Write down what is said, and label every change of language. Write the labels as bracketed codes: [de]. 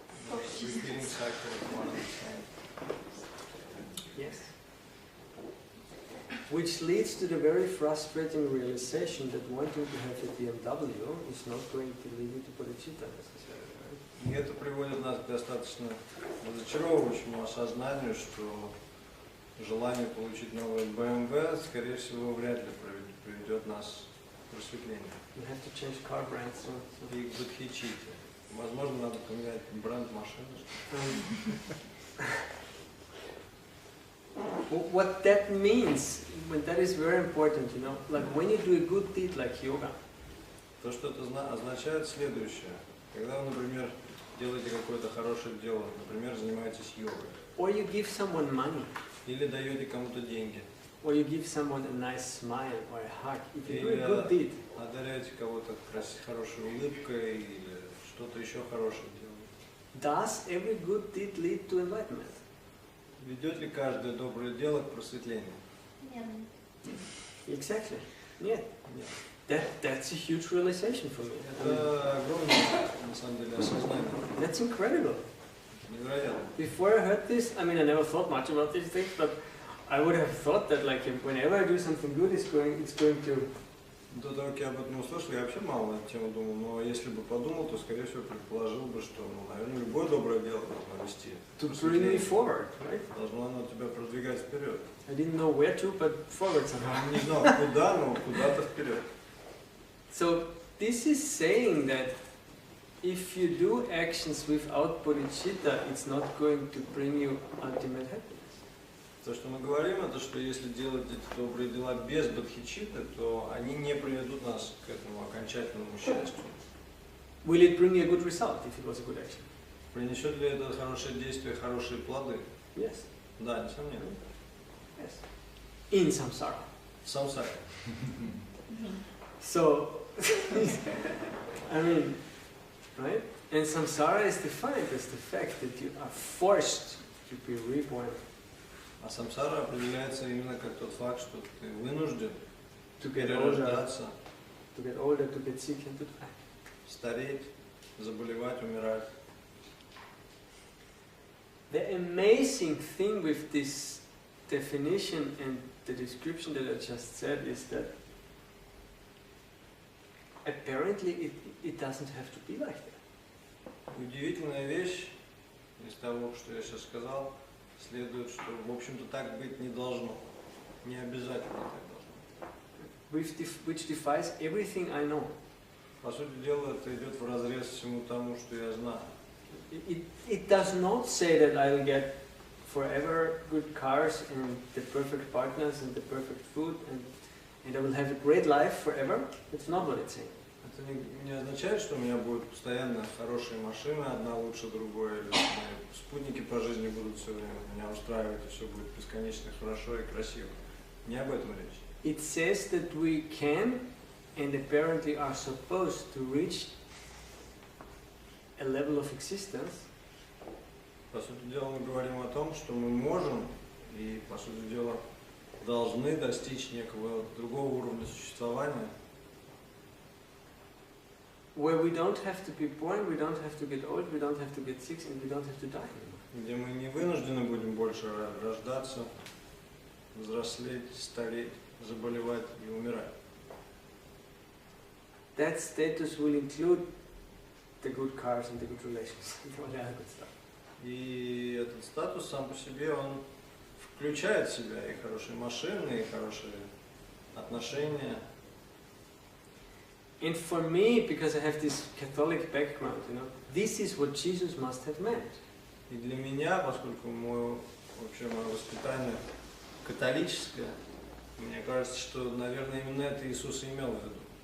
[en] Repeating cycle of one and the same. Yes. Which leads to the very frustrating realization that wanting to have a BMW is not going to lead you to bodhicitta necessarily, right? [ru] И это приводит нас к достаточно разочаровывающему осознанию, что желание получить новый BMW, скорее всего, вряд ли приведет нас к просветлению. [en] You have to change car brands. [ru] И к бодхичитте. Возможно, надо поменять бренд машины. [en] What that means, that is very important, like when you do a good deed like yoga. [ru] То, что это означает следующее. Когда вы, например, делаете какое-то хорошее дело, например, занимаетесь йогой, [en] or you give someone money, [ru] или даете кому-то деньги, [en] or you give someone a nice smile or a hug, if you do [ru] или [en] a good deed, [ru] одаряете кого-то хорошей улыбкой, или что-то еще хорошее делаете. [en] does every good deed lead to enlightenment? [ru] Ведет ли каждое доброе дело к просветлению? Нет. [en] Exactly. [ru] Нет. Нет. [en] That's a huge realization for me. [ru] Это огромное, на самом деле, осознание. [en] That's incredible. [ru] Невероятно. [en] Before I heard this, I mean, I never thought much about these things, but I would have thought that, like, whenever I do something good, it's going to. [ru] До того, как я об этом услышал, я вообще мало на эту тему думал, но если бы подумал, то, скорее всего, предположил бы, что, наверное, любое доброе дело должно вести. [en] To bring me forward, right? [ru] Должно оно тебя продвигать вперед. [en] I didn't know where to, but forward somehow. [ru] Я не знал, куда, но куда-то вперед. [en] So this is saying that if you do actions without bodhicitta, it's not going to bring you ultimate happiness. [ru] То, что мы говорим, это что если делать эти добрые дела без бодхичитты, то они не приведут нас к этому окончательному счастью. [en] Will it bring you a good result if it was a good action? [ru] Принесет ли это хорошее действие, хорошие плоды? [en] Yes. [ru] Да, несомненно. [en] Yes. In samsara. [ru] Самсара. [en] So, I mean, right? And samsara is defined as the fact that you are forced to be reborn. [ru] А самсара определяется именно как тот факт, что ты вынужден [en] To get [ru] перерождаться, [en] older, to get sick and to die. [ru] стареть, заболевать, умирать. [en] The amazing thing with this definition and the description that I just said is that apparently it doesn't have to be like that. [ru] Удивительная вещь из того, что я сейчас сказал, следует, что, в общем-то, так быть не должно. Не обязательно так должно. [en] Which defies everything I know. [ru] По сути дела, это идет вразрез всему тому, что я знаю. [en] It does not say that I'll get forever good cars and the perfect partners and the perfect food and I will have a great life forever. That's not what it's saying. [ru] Это не означает, что у меня будут постоянно хорошие машины, одна лучше другой, или мои спутники по жизни будут все время меня устраивать, и все будет бесконечно хорошо и красиво. Не об этом речь. [en] It says that we can and apparently are supposed to reach a level of existence. [ru] По сути дела, мы говорим о том, что мы можем и, по сути дела, должны достичь некого другого уровня существования, [en] Where we don't have to be born, we don't have to get old, we don't have to get sick, and we don't have to die. [ru] где мы не вынуждены будем больше рождаться, взрослеть, стареть, заболевать и умирать. [en] That status will include the good cars and the good relations, and all the other good stuff. [ru] И этот статус сам по себе, он включает в себя и хорошие машины, и хорошие отношения. [en] And for me, because I have this Catholic background, this is what Jesus must have meant. [ru] И для меня, поскольку мое воспитание католическое, мне кажется, что, наверное, именно это Иисус имел в виду.